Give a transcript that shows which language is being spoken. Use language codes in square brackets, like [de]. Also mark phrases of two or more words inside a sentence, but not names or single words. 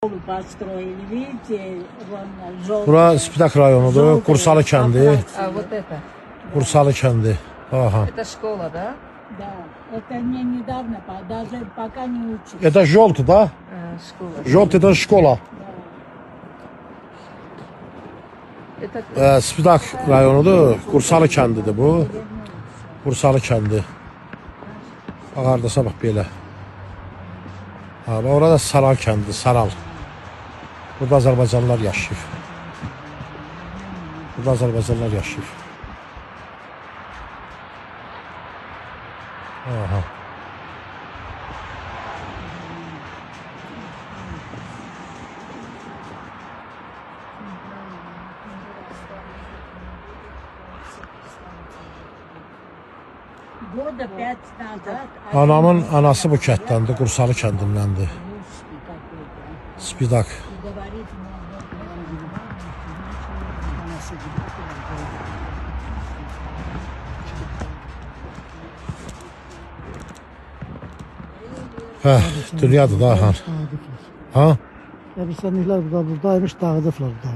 [ru] Построили, видите, вон желтый. [az] Bura Spitak rayonudur, Qursalı kəndi. [ru] А вот это. [az] Qursalı kəndi. Aha. [ru] Это школа, да? Да, это мне недавно, даже пока не учусь. Это Jolti da. Школа. [az] Jolti'da şkola. [ru] Это [az] Spitak rayonudur, Qursalı kəndidir bu. Qursalı kəndi. Bax, hardasa bax belə. Ha, bax, orada Saral kəndi, Saral. Burada Azərbaycanlılar yaşayır. Burada Azərbaycanlılar yaşayır. Aha. [ru] Года 5 назад. [az] Anamın anası bu kətdəndir, Qursalı kəndindəndir. [ru] Русский какой-то. Spidak. И говорит, [az] Hə, dünyadır da, ha. Ha? Qəbirstanlıqlar buradaymış, dağıdıblar da.